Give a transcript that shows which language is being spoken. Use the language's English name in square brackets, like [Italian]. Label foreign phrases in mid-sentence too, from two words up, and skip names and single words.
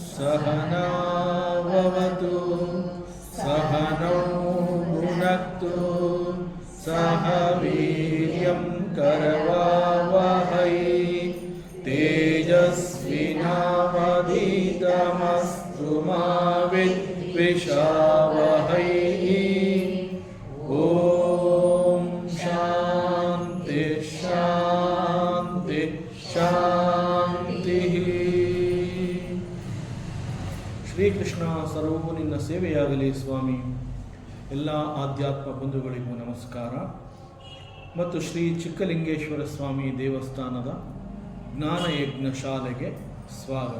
[Sanskrit] सहनाववतु सहनौ भुनक्तु सह वीर्यं करवावहै तेजस्विनावधीतमस्तु मा विद्विषावहै। ओम शांति शांति शांति। [Kannada] ಶ್ರೀಕೃಷ್ಣ ಸರ್ವವು ನಿನ್ನ ಸೇವೆಯಾಗಲಿ ಸ್ವಾಮಿ. ಎಲ್ಲ ಆಧ್ಯಾತ್ಮ ಬಂಧುಗಳಿಗೂ ನಮಸ್ಕಾರ ಮತ್ತು ಶ್ರೀ ಚಿಕ್ಕಲಿಂಗೇಶ್ವರ ಸ್ವಾಮಿ ದೇವಸ್ಥಾನದ ಜ್ಞಾನಯಜ್ಞ ಶಾಲೆಗೆ ಸ್ವಾಗತ.